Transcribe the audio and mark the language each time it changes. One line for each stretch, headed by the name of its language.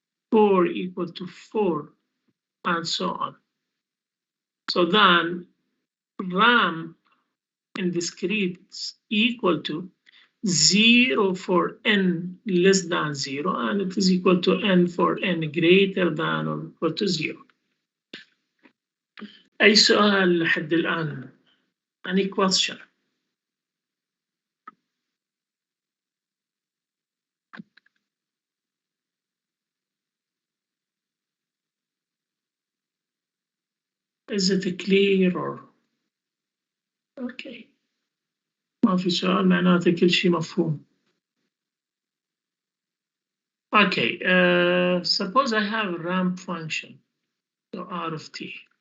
English: 4 equal to 4, and so on. So then ramp in discrete is equal to 0 for n less than 0, and it is equal to n for n greater than or equal to 0.
Arabic: أي سؤال لحد الآن؟
English: Any question? Is it clear or okay?
Arabic: ما في سؤال معناته كل شيء مفهوم.
English: Okay, suppose I have a ramp function, so R of t.